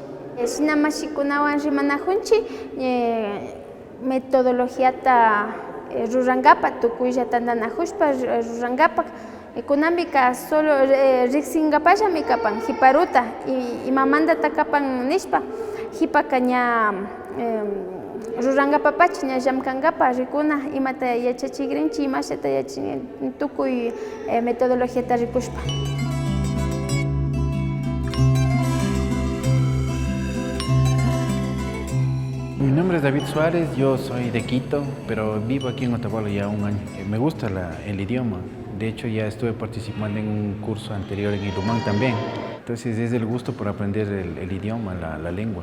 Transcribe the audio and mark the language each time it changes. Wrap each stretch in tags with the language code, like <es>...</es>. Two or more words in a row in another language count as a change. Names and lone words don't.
<qu>Shina mashikunawan rimanajunchik metodologiata rurankapak tukuylla tantanajushpa rurankapak kunanpika solo riksinkapalla mikapan hiparuta imamanta takapan nishpa hipaka ña rurankapapacha ña llamkankapa rikuna imata yachachikrinchik imashata tukuy metodologiata rikushpa.</qu> <es>Mi nombre es David Suárez, yo soy de Quito, pero vivo aquí en Otavalo ya un año. Me gusta el idioma, de hecho ya estuve participando en un curso anterior en Ilumán también, entonces es el gusto por aprender el idioma, la lengua.</es>